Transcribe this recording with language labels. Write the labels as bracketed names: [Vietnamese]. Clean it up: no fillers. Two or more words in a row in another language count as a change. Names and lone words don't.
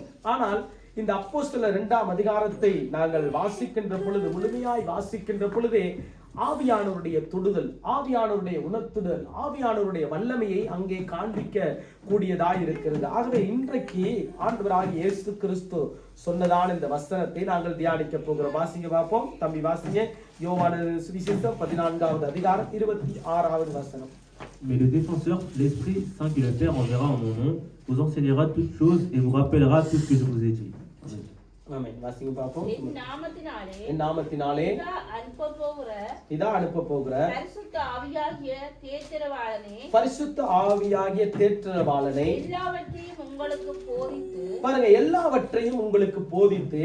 [Tamil] ஆனால் இந்த அப்போஸ்தலர் 2ஆம் அதிகாரத்தை நாங்கள் வாசிக்கின்ற பொழுது, முழுமையாய் வாசிக்கின்ற பொழுதே ஆவியானவருடைய தொடுதல், ஆவியானவருடைய உணர்த்துதல், ஆவியானவருடைய வல்லமையை அங்கே காண்பிக்க கூடியதாய் இருக்கிறது. ஆகவே இன்றைக்கு ஆண்டவராகிய இயேசு கிறிஸ்து சொன்னதான இந்த வசனத்தை நாங்கள் தியானிக்க போகிறோம். வாசிங்க பார்ப்போம். தம்பி வாசிங்க. யோவான் சுவிசேஷம் 14வது அதிகாரம் 26வது வசனம். [French] Mais le défenseur, l'Esprit Saint que le Père enverra en mon nom, vous enseignera toutes choses et vous rappellera tout ce que je vous ai dit. [Tamil] ஆமென். வாசிங்க பார்ப்போம். என் நாமத்தினாலே இதா அனுப்ப போகிற பரிசுத்த ஆவியாகிய தேற்றரவாளனை எல்லாவற்றையும் உங்களுக்கு போதித்து, பாருங்க, எல்லாவற்றையும் உங்களுக்கு போதித்து